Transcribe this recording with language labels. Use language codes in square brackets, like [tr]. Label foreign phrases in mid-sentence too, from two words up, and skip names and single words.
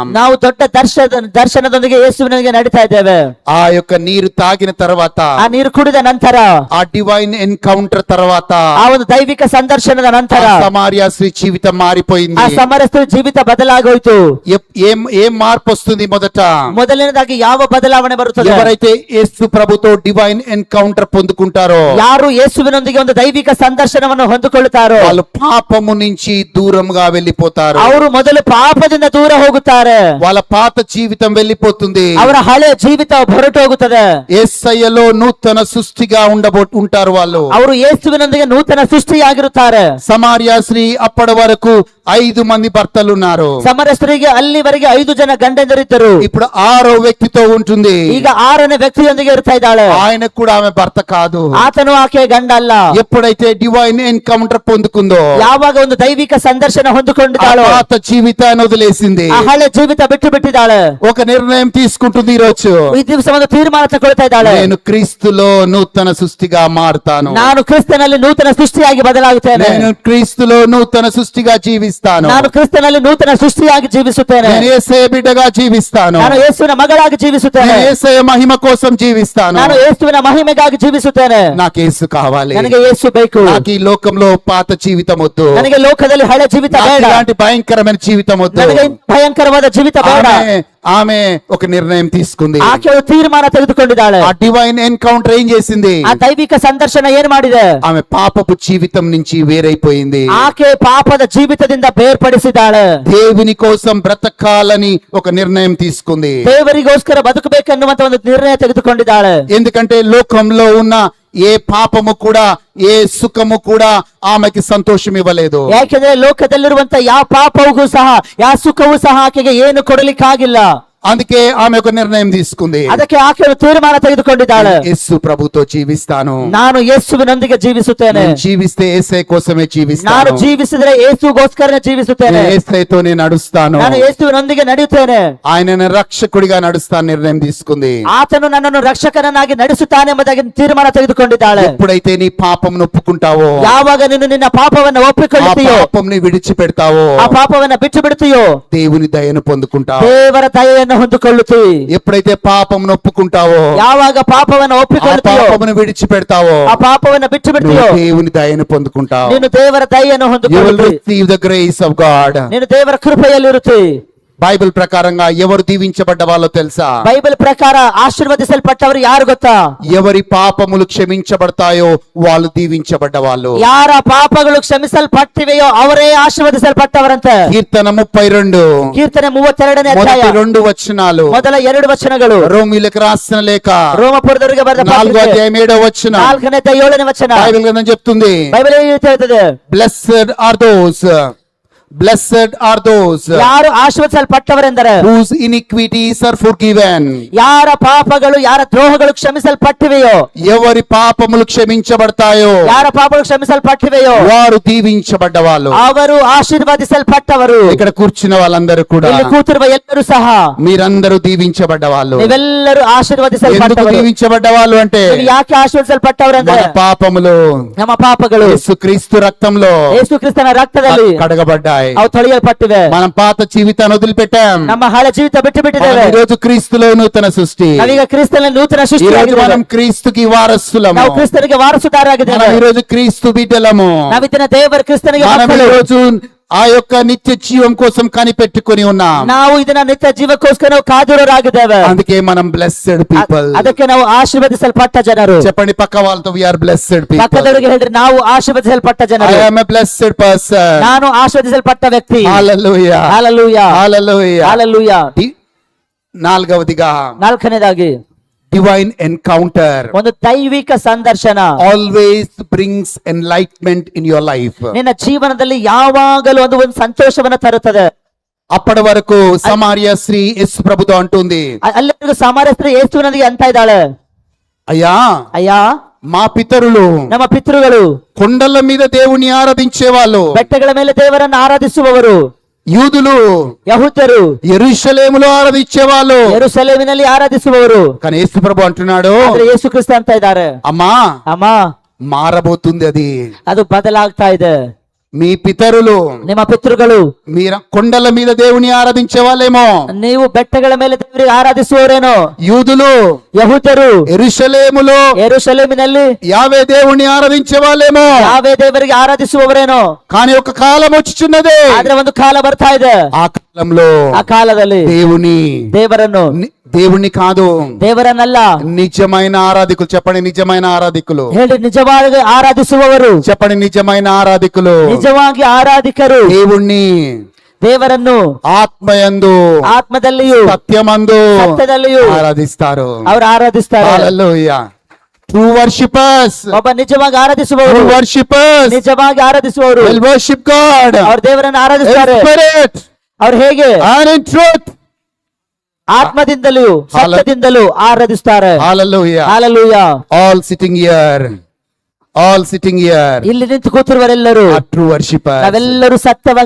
[kn] ನಾವು ದೊಡ್ಡ ದರ್ಶನದೊಂದಿಗೆ ಯೇಸುವಿನೊಂದಿಗೆ ನಡೀತಾ ಇದ್ದೇವೆ. [te] ఆ యొక్క నీరు తాగిన తర్వాత, [kn] ಆ ನೀರು ಕುಡಿದ ನಂತರ, [te] ఆ [en] divine encounter [te] తర్వాత, [kn] ಆ ಒಂದು ದೈವಿಕ ಸಂದರ್ಶನದ ನಂತರ [te] సమార్య స్త్రీ జీవితం మారిపోయింది. [kn] ಆ ಸಮರಸ್ಥ ಜೀವಿತ ಬದಲಾಗೋಯ್ತು. [te] ఏం మార్పు వస్తుంది? [kn] ಮೊದಲನೇದಾಗಿ ಯಾವ ಬದಲಾವಣೆ ಬರುತ್ತದೆ? [te] ఎవరైతే యేసు ప్రభుతో [en] divine encounter [te] పొందుకుంటారో, [kn] ಯಾರು ಯೇಸುವಿನೊಂದಿಗೆ ಒಂದು ದೈವಿಕ ಸಂದರ್ಶನವನ್ನು ಹೊಂದಿಕೊಳ್ಳುತ್ತಾರೋ, [te] వాళ్ళు పాపము నుంచి దూరంగా వెళ్ళిపోతారు. [kn] ಅವರು ಮೊದಲು ಪಾಪದಿಂದ ದೂರ ಹೋಗುತ್ತಾರೆ. [te] వాళ్ళ పాత జీవితం వెళ్ళిపోతుంది. [kn] ಅವರ ಹಳೆ ಜೀವಿತ ಹೊರಟು ಹೋಗುತ್ತದೆ. [te] యేసయ్యలో నూతన సృష్టిగా ఉంటారు వాళ్ళు. [kn] ಅವರು ಯೇಸುವಿನೊಂದಿಗೆ ನೂತನ ಸೃಷ್ಟಿಯಾಗಿರುತ್ತಾರೆ. [te] సమార్య స్త్రీ అప్పటి వరకు 5 మంది భర్తలున్నారు. [kn] ಸಮರಸ್ಥರಿಗೆ ಅಲ್ಲಿವರೆಗೆ 5 ಜನ ಗಂಡಂದಿರಿದ್ದರು. [te] ఇప్పుడు 6వ వ్యక్తితో ఉంటుంది. [kn] ಈಗ 6ನೇ ವ್ಯಕ್ತಿಯೊಂದಿಗೆ ಇರ್ತಾ ಇದ್ದಾಳೆ. [te] ఆయనకు కూడా ఆమె భర్త కాదు. [kn] ಆತನು ಆಕೆ ಗಂಡ ಅಲ್ಲ. [te] ఎప్పుడైతే [en] divine encounter [te] పొందుకుందో, [kn] ಯಾವಾಗ ಒಂದು ದೈವಿಕ ಸಂದರ್ಶನ ಹೊಂದಿಕೊಂಡಿದ್ದಾಳೋ, [te] పాత జీవితాన్ని వదిలేసింది, [kn] ಆ ಹಳೆ ಜೀವಿತ ಬಿಟ್ಟು ಬಿಟ್ಟಿದ್ದಾಳೆ. [te] ఒక నిర్ణయం తీసుకుంటుంది. ఈరోజు [kn] ಈ ದಿವಸ ಒಂದು ತೀರ್ಮಾನ ತಗೊಳ್ತಾ ಇದ್ದಾಳೆ. [te] నేను క్రీస్తులో నూతన సృష్టిగా మారుతాను. [kn] ನಾನು ಕ್ರಿಸ್ತನಲ್ಲಿ ನೂತನ ಸೃಷ್ಟಿಯಾಗಿ ಬದಲಾಗುತ್ತೇನೆ. [te] నేను క్రీస్తులో నూతన సృష్టిగా జీవిస్తాను. జీవిస్తాను. [kn] ನಾನು ಕ್ರಿಸ್ತನಲ್ಲಿ ನೂತನ ಸೃಷ್ಟಿಯಾಗಿ ಜೀವಿಸುತ್ತೇನೆ. [te] నేను యేసయ్య బిడ్డగా జీవిస్తాను. [kn] ನಾನು ಯೇಸುವಿನ ಮಗಳಾಗಿ ಜೀವಿಸುತ್ತೇನೆ. [te] నేను యేసయ్య మహిమ కోసం జీవిస్తాను. [kn] ನಾನು ಯೇಸುವಿನ ಮಹಿಮೆಗಾಗಿ ಜೀವಿಸುತ್ತೇನೆ. [te] నాకు యేసు కావాలి. [kn] ನನಗೆ ಯೇಸು ಬೇಕು. [te] నాకు ఈ లోకంలో పాత జీవితం వద్దు. [kn] ನನಗೆ ಲೋಕದಲ್ಲಿ ಹಳೆ ಜೀವಿತ [te] నాకు [kn] ಬೇಡ. [te] ఇలాంటి భయంకరమైన జీవితం వద్దు. [kn] ನನಗೆ ಭಯಂಕರವಾದ ಜೀವಿತ ಬೇಡ. [te] ఆమె ఒక నిర్ణయం తీసుకుంది. [kn] ಆಕೆ ಒಂದು ತೀರ್ಮಾನ ತೆಗೆದುಕೊಂಡಿದ್ದಾಳೆ. [te] ఆ [en] divine encounter [te] ఏం చేసింది? [kn] ಆ ದೈವಿಕ ಸಂದರ್ಶನ ಏನ್ ಮಾಡಿದೆ? [te] ఆమె పాపపు జీవితం నుంచి వేరైపోయింది. [kn] ಆಕೆ ಪಾಪದ ಜೀವಿತದಿಂದ ಬೇರ್ಪಡಿಸಿದ್ದಾಳೆ. [te] దేవుని కోసం బ్రతకాలని ఒక నిర్ణయం తీసుకుంది. [kn] ದೇವರಿಗೋಸ್ಕರ ಬದುಕಬೇಕೆನ್ನುವಂತ ಒಂದು ನಿರ್ಣಯ ತೆಗೆದುಕೊಂಡಿದ್ದಾಳೆ. [te] ఎందుకంటే లోకంలో ఉన్న ఏ పాపము కూడా ఏ సుఖము కూడా ఆమెకి సంతోషం ఇవ్వలేదు. [kn] ಯಾಕೆಂದ್ರೆ ಲೋಕದಲ್ಲಿರುವಂತ ಯಾವ ಪಾಪವೂ ಸಹ ಯಾವ ಸುಖವೂ ಸಹ ಆಕೆಗೆ ಏನು ಕೊಡಲಿಕ್ಕಾಗಿಲ್ಲ. [te] అందుకే ఆమె ఒక నిర్ణయం తీసుకుంది. [kn] ಅದಕ್ಕೆ ಆಕೆ ಒಂದು ತೀರ್ಮಾನ ತೆಗೆದುಕೊಂಡಿದ್ದಾಳೆ. [te] యేసు ప్రభుతో జీవిస్తాను. [kn] ನಾನು ಯೇಸುವಿನೊಂದಿಗೆ ಜೀವಿಸುತ್ತೇನೆ. [te] నేను జీవిస్తే యేసే కోసమే [kn] ನಾನು [te] జీవిస్తాను. [kn] ಜೀವಿಸಿದ್ರೆ ಯೇಸುಗೋಸ್ಕರನೇ ಜೀವಿಸುತ್ತೇನೆ. [te] నేను యేసయ్యతో నేను నడుస్తాను. [kn] ನಾನು ಯೇಸುವಿನೊಂದಿಗೆ ನಡೆಯುತ್ತೇನೆ. [te] ఆయన రక్షకుడిగా నడుస్తాను నిర్ణయం తీసుకుంది. [kn] ಆತನು ನನ್ನನ್ನು ರಕ್ಷಕನನ್ನಾಗಿ ನಡೆಸುತ್ತಾನೆ ಎಂಬುದಾಗಿ ತೀರ್ಮಾನ ತೆಗೆದುಕೊಂಡಿದ್ದಾಳೆ. [te] ఎప్పుడైతే నీ పాపం ఒప్పుకుంటావో, [kn] ಯಾವಾಗ ನೀನು ನಿನ್ನ ಪಾಪವನ್ನು [te] ఆ [kn] ಒಪ್ಪಿಕೊಳ್ಳುತ್ತೀಯೋ, [te] పాపంని విడిచిపెడతావో, [kn] ಆ ಪಾಪವನ್ನ ಬಿಟ್ಟು ಬಿಡುತ್ತೀಯೋ, [te] దేవుని దయను పొందుకుంటావు. [kn] ದೇವರ ದಯೆಯನ್ನು ಹೊಂದಿಕೊಳ್ಳುತ್ತಿ. [te] ఎప్పుడైతే పాపం ఒప్పుకుంటావో, [kn] ಯಾವಾಗ ಪಾಪವನ್ನು [te] ఆ [kn] ಒಪ್ಪಿಕೊಳ್ಳುತ್ತೀಯೋ, [te] పాపమును విడిచిపెడతావో, [kn] ಆ ಪಾಪವನ್ನು ಬಿಟ್ಟು [te] నువ్వు [kn] ಬಿಡ್ತೀಯೋ, [te] దేవుని దయను పొందుకుంటావు. [kn] ನೀನು ದೇವರ ದಯೆಯನ್ನು [en] You will [kn] ಹೊಂದಿಕೊಳ್ಳುತ್ತಿ. [en] receive the grace of God. [kn] ನೀನು ದೇವರ ಕೃಪೆಯಲ್ಲಿರುತ್ತಿ. [te] బైబిల్ ప్రకారంగా ఎవరు దీవించబడ్డ వాళ్ళో తెలుసా? [kn] ಬೈಬಲ್ ಪ್ರಕಾರ ಆಶೀರ್ವದಿಸಲ್ಪಟ್ಟವರು ಯಾರು ಗೊತ್ತಾ? [te] ఎవరి పాపములు క్షమించబడతాయో వాళ్ళు దీవించబడ్డ వాళ్ళు. [kn] ಯಾರ ಪಾಪಗಳು ಕ್ಷಮಿಸಲ್ಪಟ್ಟಿವೆಯೋ ಅವರೇ ಆಶೀರ್ವದಿಸಲ್ಪಟ್ಟವರಂತೆ. [te] కీర్తన 32 [kn] ಕೀರ್ತನೆ 32ನೇ ಅಧ್ಯಾಯ [te] మొదటి 2 వచనాలు, [kn] ಮೊದಲ 2 ವಚನಗಳು, [te] రోమీయులకు రాసిన లేఖ [kn] ರೋಮಪುರದವರಿಗೆ ಬರೆದ [te] 4వ [kn] ಪತ್ರಿಕೆ [te] అధ్యాయం 7వ వచనం. [kn] 4ನೇ ಅಧ್ಯಾಯ 7ನೇ ವಚನ. [te] బైబిల్ గ్రంథం చెప్తుంది, [kn] ಬೈಬಲ್ ಏನು ಹೇಳ್ತದೆ? [en] blessed are those [kn] ಯಾರು ಆಶೀರ್ವದಿಸಲ್ಪಟ್ಟವರೆಂದರೆ [en] whose iniquities are forgiven. [kn] ಯಾರ ಪಾಪಗಳು ಯಾರ ದ್ರೋಹಗಳು ಕ್ಷಮಿಸಲ್ಪಟ್ಟಿವೆಯೋ, [te] ఎవరి పాపములు క్షమించబడతాయో [kn] ಯಾರ ಪಾಪಗಳು ಕ್ಷಮಿಸಲ್ಪಟ್ಟಿವೆಯೋ [te] వారు దీవించబడ్డ వాళ్ళు. [kn] ಅವರು ಆಶೀರ್ವದಿಸಲ್ಪಟ್ಟವರು. [te] ఇక్కడ కూర్చున్న వాళ్ళందరూ కూడా [kn] ಇಲ್ಲಿ ಕೂತಿರುವ ಎಲ್ಲರೂ ಸಹ [te] మీరందరూ దీవించబడ్డ వాళ్ళు. [kn] ನೀವೆಲ್ಲರೂ [te] ఎందుకు [kn] ಆಶೀರ್ವದಿಸಲ್ಪಟ್ಟವರು. [te] దీవించబడ్డ వాళ్ళు అంటే [kn] ನೀವು ಯಾಕೆ ಆಶೀರ್ವದಿಸಲ್ಪಟ್ಟವರೆಂದ್ರೆ [te] మన పాపములు [kn] ನಮ್ಮ ಪಾಪಗಳು [te] యేసుక్రీస్తు రక్తంలో [kn] ಯೇಸು ಕ್ರಿಸ್ತನ ರಕ್ತದಲ್ಲಿ [te] కడగబడ్డాయి. [kn] ಅವು ತೊಳೆಯಲ್ಪಟ್ಟಿವೆ. [te] మనం పాత జీవితాన్ని వదిలిపెట్టాం. [kn] ನಮ್ಮ హಳೆ ಜೀವಿತ ಬಿಟ್ಟು ಬಿಟ್ಟಿದ್ದೇವೆ. [te] ఈ రోజు క్రీస్తులో నూతన సృష్టి. [kn] ನಾವೀಗ ಕ್ರಿಸ್ತನಲ್ಲಿ ನೂತನ [te] ఈ రోజు [kn] ಸೃಷ್ಟಿಯಾಗಿದ್ದೇವೆ. [te] మనం క్రీస్తుకి వారసులము. [kn] ನಾವು ಕ್ರಿಸ್ತನಿಗೆ ವಾರಸುದಾರರಾಗಿದ್ದೇವೆ. [te] మనం ఈ రోజు క్రీస్తు బిడ్డలము. [kn] ನಾವಿತ್ತಿನ ದೇವರ ಕ್ರಿಸ್ತನಿಗೆ [te] మనం ఈ [kn] ಮಕ್ಕಳು. [te] రోజు ఆ యొక్క నిత్య జీవం కోసం కనిపెట్టుకొని ఉన్నాం. [kn] ನಾವು ಇದನ್ನ ನಿತ್ಯ ಜೀವಕ್ಕೋಸ್ಕರ ನಾವು ಕಾದಿರೋರಾಗಿದ್ದೇವೆ. [te] అందుకే మనం [en] blessed people. [kn] ಅದಕ್ಕೆ ನಾವು ಆಶೀರ್ವದಿಸಲ್ಪಟ್ಟ ಜನರು. [te] చెప్పండి పక్క వాళ్ళతో [en] we are blessed people. [kn] ಪಕ್ಕದವರಿಗೆ ಹೇಳ್ರಿ ನಾವು ಆಶೀರ್ವದಿಸಲ್ಪಟ್ಟ [en] ఐ [kn] ಜನರು. [en] am a blessed person. [kn] ನಾನು ಆಶೀರ್ವದಿಸಲ್ಪಟ್ಟ ವ್ಯಕ್ತಿ. [te] హల్లెలూయా హల్లెలూయా హల్లెలూయా. హల్లెలూయా. నాలుగవదిగా [kn] ನಾಲ್ಕನೇದಾಗಿ [en] divine encounter [kn] ಒಂದು ದೈವಿಕ ಸಂದರ್ಶನ [en] always brings enlightenment in your life. [kn] ನಿನ್ನ ಜೀವನದಲ್ಲಿ ಯಾವಾಗಲೂ ಒಂದು ಸಂತೋಷವನ್ನ ತರುತ್ತದೆ. [te] అప్పటి వరకు సమార్య స్త్రీ యేసు ప్రభుతో అంటుంది, [kn] ಅಲ್ಲಿವರೆಗೂ ಸಮಾರ್ಯ ಸ್ತ್ರೀ ಯೇಸುವಿನೊಂದಿಗೆ ಅಂತ ಇದ್ದಾಳೆ, [te] అయ్యా [kn] ಅಯ್ಯ [te] మా పితరులు [kn] ನಮ್ಮ ಪಿತೃಗಳು [te] కొండల మీద దేవుని ఆరాధించే వాళ్ళు, [kn] ಬೆಟ್ಟಗಳ ಮೇಲೆ ದೇವರನ್ನು ಆರಾಧಿಸುವವರು, [te] యూదులు [kn] ಯಹೂದ್ಯರು [te] యెరూషలేములో ఆరాధించే వాళ్ళు. [kn] ಯೆರೂಸಲೇಮಿನಲ್ಲಿ ಆರಾಧಿಸುವವರು. [te] కానీ యేసు ప్రభు అంటున్నాడు, [kn] ಆದ್ರೆ ಯೇಸು ಕ್ರಿಸ್ತ ಅಂತ ಇದ್ದಾರೆ, [te] అమ్మా [kn] ಅಮ್ಮ [te] మారబోతుంది అది. [kn] ಅದು ಬದಲಾಗ್ತಾ ಇದೆ. [te] మీ పితరులు [kn] ನಿಮ್ಮ ಪಿತೃಗಳು [te] మీరు కొండల మీద దేవుని ఆరాధించే వాళ్ళేమో, [kn] ನೀವು ಬೆಟ್ಟಗಳ ಮೇಲೆ ದೇವರಿಗೆ ಆರಾಧಿಸುವವರೇನೋ. [te] యూదులు [kn] ಯಹೂದ್ಯರು [te] యెరూషలేములో [kn] ಯೆರೂಸಲೇಮಿನಲ್ಲಿ [te] యావే దేవుని ఆరాధించే వాళ్ళేమో. [kn] ಯಾವೇ ದೇವರಿಗೆ ಆರಾಧಿಸುವವರೇನೋ. [te] కానీ ఒక కాలం వచ్చుచున్నది, [kn] ಆದ್ರೆ ಒಂದು ಕಾಲ ಬರ್ತಾ ಇದೆ. [te] ఆ కాలంలో [kn] ಆ ಕಾಲದಲ್ಲಿ ದೇವರನ್ನು [te] దేవుణ్ణి కాదు [kn] ದೇವರನ್ನಲ್ಲ [te] నిజమైన ఆరాధికులు. చెప్పండి నిజమైన ఆరాధికులు. [kn] ಹೇಳಿ నిజವಾಗಿ ಆರಾಧಿಸುವವರು. [te] చెప్పండి నిజమైన ఆరాధికులు. [kn] ನಿಜವಾಗಿ ಆರಾಧಿಕರು [te] దేవుణ్ణి [kn] ದೇವರನ್ನು [te] ఆత్మయందు [kn] ಆತ್ಮದಲ್ಲಿಯೂ [te] సత్యమందు [kn] ಸತ್ಯದಲ್ಲಿಯೂ [te] ఆరాధిస్తారు. [kn] ಅವರು ಆರಾಧಿಸ್ತಾರೆ. [en] హల్లెలూయా. true worshippers, [kn] ಒಬ್ಬ ನಿಜವಾಗಿ ಆರಾಧಿಸುವವರು, [en] true worshippers [kn] ನಿಜವಾಗಿ ಆರಾಧಿಸುವವರು [en] will worship God [kn] ಅವ್ರ ದೇವರನ್ನು [en] in [kn] ಆರಾಧಿಸ್ತಾರೆ. [en] spirit [kn] ಅವ್ರು ಹೇಗೆ? [en] and in truth. [kn] ಆತ್ಮದಿಂದಲೂ ಸತ್ಯದಿಂದಲೂ ಆರಾಧಿಸ್ತಾರೆ. [en] Hallelujah. Hallelujah. All sitting here, all sitting here [kn] ಇಲ್ಲಿ ನಿಂತು ಕೂತಿರುವರೆಲ್ಲರೂ [en] are true worshippers. [kn] ನಾವೆಲ್ಲರೂ ಸತ್ಯವಾಗಿ